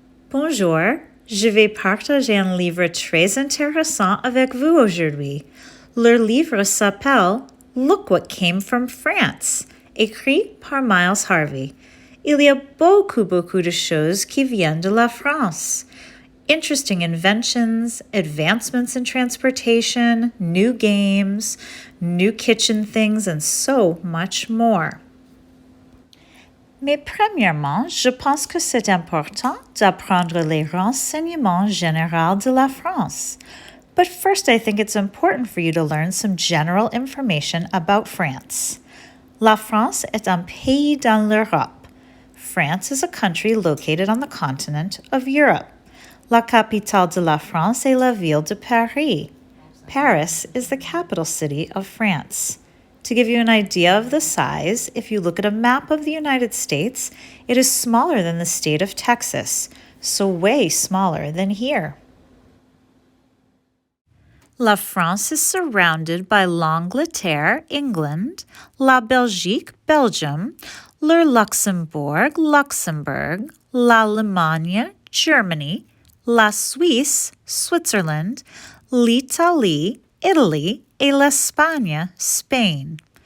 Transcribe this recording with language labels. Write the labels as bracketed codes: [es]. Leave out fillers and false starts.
[fr] Bonjour, je vais partager un livre très intéressant avec vous aujourd'hui. Le livre s'appelle Look What Came from France, écrit par Miles Harvey. Il y a beaucoup de choses qui viennent de la France. [en] Interesting inventions, advancements in transportation, new games, new kitchen things, and so much more. [fr] Mais premièrement, je pense que c'est important d'apprendre les renseignements généraux de la France. [en] But first, I think it's important for you to learn some general information about France. [fr] La France est un pays dans l'Europe. [en] France is a country located on the continent of Europe. [fr] La capitale de la France est la ville de Paris. [en] Paris is the capital city of France. To give you an idea of the size, if you look at a map of the United States, it is smaller than the state of Texas, so way smaller than here. [fr] La France [en] is surrounded by [fr] l'Angleterre, England, la Belgique, Belgium, le Luxembourg, Luxembourg, l'Allemagne, Germany, la Suisse, Switzerland, l'Italie, Italy, et l'Espagne, Spain.